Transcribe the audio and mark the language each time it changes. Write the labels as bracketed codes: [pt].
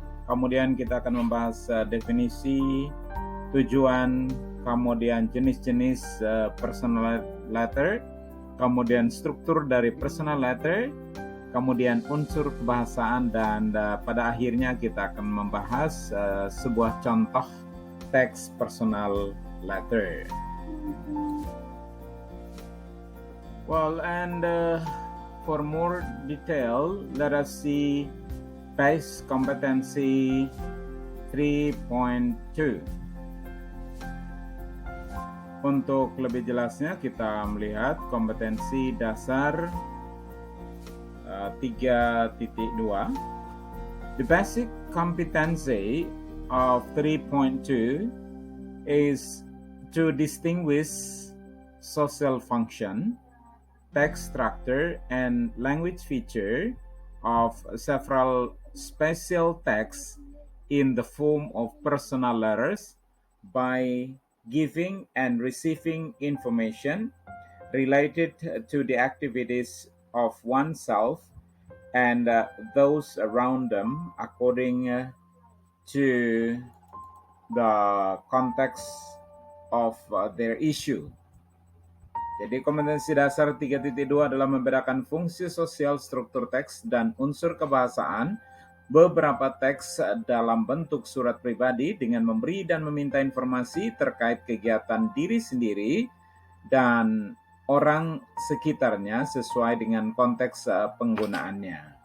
[id] Kemudian kita akan membahas definisi, tujuan, kemudian jenis-jenis personal letter, kemudian struktur dari personal letter, kemudian unsur kebahasaan, dan pada akhirnya kita akan membahas sebuah contoh teks personal letter. [en] Well, and for more detail, let us see base competency 3.2. [id] Untuk lebih jelasnya kita melihat kompetensi dasar 3.2. [en] The basic competency of 3.2 is to distinguish social function, text structure, and language feature of several special texts in the form of personal letters by giving and receiving information related to the activities of oneself and those around them according to the context of their issue. [id] Jadi kompetensi dasar 3.2 adalah membedakan fungsi sosial, struktur teks, dan unsur kebahasaan beberapa teks dalam bentuk surat pribadi dengan memberi dan meminta informasi terkait kegiatan diri sendiri dan orang sekitarnya sesuai dengan konteks penggunaannya.